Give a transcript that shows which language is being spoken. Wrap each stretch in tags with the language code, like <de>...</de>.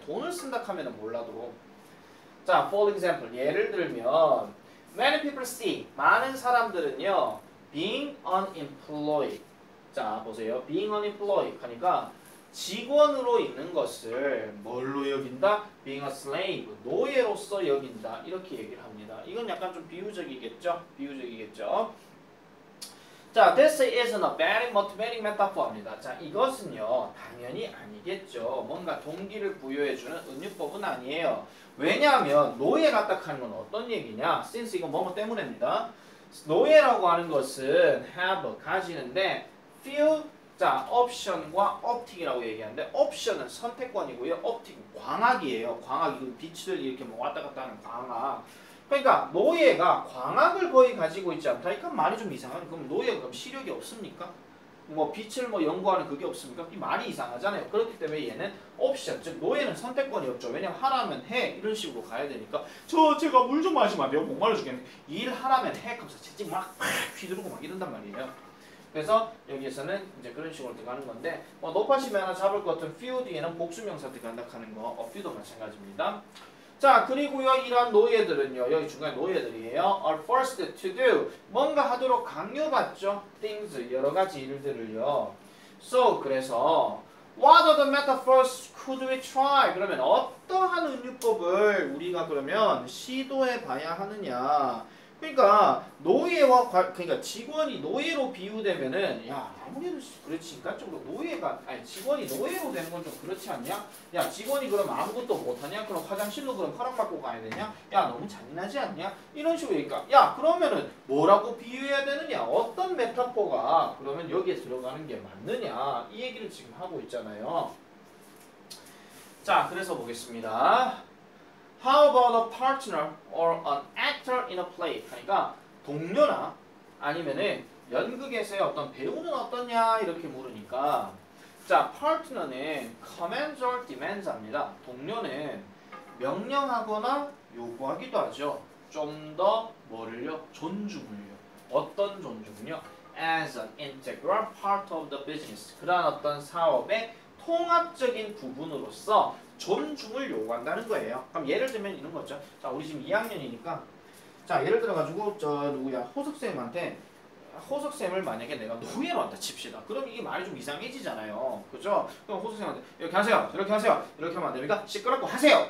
<ko>돈을 쓴다 하면 몰라도. 자,</ko> <en>for example</en> <ko>예를 들면</ko> <en>many people see</en> <ko>많은 사람들은요</ko> <en>being unemployed</en> <ko>자 보세요.</ko> <en>being unemployed</en> <ko>하니까 직원으로 있는 것을 뭘로 여긴다?</ko> <en>being a slave,</en> <ko>노예로서 여긴다. 이렇게 얘기를 합니다. 이건 약간 좀 비유적이겠죠? 비유적이겠죠?</ko> <en>자, this isn't a very motivating metaphor</en> <ko>합니다. 자, 이것은요, 당연히 아니겠죠. 뭔가 동기를 부여해주는 은유법은 아니에요. 왜냐하면 노예 같다 하는 건 어떤 얘기냐?</ko> <en>since</en> <ko>이건 뭐뭐 때문입니다. 노예라고 하는 것은 have, 가지는데 feel 자, 옵션과 옵틱이라고 얘기하는데 옵션은 선택권이고요. 옵틱은 광학이에요. 광학, 이거 빛을 이렇게 뭐 왔다 갔다 하는 광학. 그러니까 노예가 광학을 거의 가지고 있지 않다. 그러니까 말이 좀 이상하네. 그럼 노예가 그럼 시력이 없습니까? 뭐 빛을 뭐 연구하는 그게 없습니까? 이 말이 이상하잖아요. 그렇기 때문에 얘는 옵션, 즉 노예는 선택권이 없죠. 왜냐면 하라면 해 이런 식으로 가야 되니까 제가 물 좀 마시면 안 돼요? 목말라 죽겠네. 일 하라면 해 하면서 채찍 막 휘두르고 막 이런단 말이에요. 그래서 여기에서는 이제 그런 식으로 들어가는 건데 뭐 높아심이 하나 잡을 것 같은 few 뒤에는 복수명사 들어간다 하는 거 a few도 마찬가지입니다. 자 그리고요 이러한 노예들은요 여기 중간에 노예들이에요.</ko> <en>are forced to do</en> <ko>뭔가 하도록 강요받죠. things 여러가지 일들을요.</ko> <en>So</en> <ko>그래서</ko> <en>what are the metaphors could we try?</en> <ko>그러면 어떠한 은유법을 우리가 그러면 시도해 봐야 하느냐. 그러니까 노예와 그러니까 직원이 노예로 비유되면은 야 아무래도 그렇지 인간적으로 노예가 아니 직원이 노예로 되는 건 좀 그렇지 않냐? 야 직원이 그럼 아무것도 못하냐? 그럼 화장실로 그럼 허락받고 가야 되냐? 야 너무 잔인하지 않냐? 이런 식으로 얘기니까 야 그러면은 뭐라고 비유해야 되느냐? 어떤 메타포가 그러면 여기에 들어가는 게 맞느냐? 이 얘기를 지금 하고 있잖아요. 자 그래서 보겠습니다.</ko> <en>How about a partner or an actor in a play?</en> <ko>그러니까 동료나 아니면은 연극에서의 어떤 배우는 어떠냐 이렇게 물으니까 자 partner는</ko> <en>commands or demands</en> <ko>합니다. 동료는 명령하거나 요구하기도 하죠. 좀 더 뭐를요? 존중을요. 어떤 존중은요?</ko> <en>As an integral part of the business.</en> <ko>그러한 어떤 사업의 통합적인 부분으로서 존중을 요구한다는 거예요. 그럼 예를 들면 이런 거죠. 자, 우리 지금 2학년이니까 자, 예를 들어 가지고 저 누구야? 호석쌤한테 호석쌤을 만약에 내가 노예로 한다 칩시다. 그럼 이게 말이 좀 이상해지잖아요. 그죠? 그럼 호석쌤한테 이렇게 하세요. 이렇게 하세요. 이렇게 하면 안 됩니까? 시끄럽고 하세요.</ko>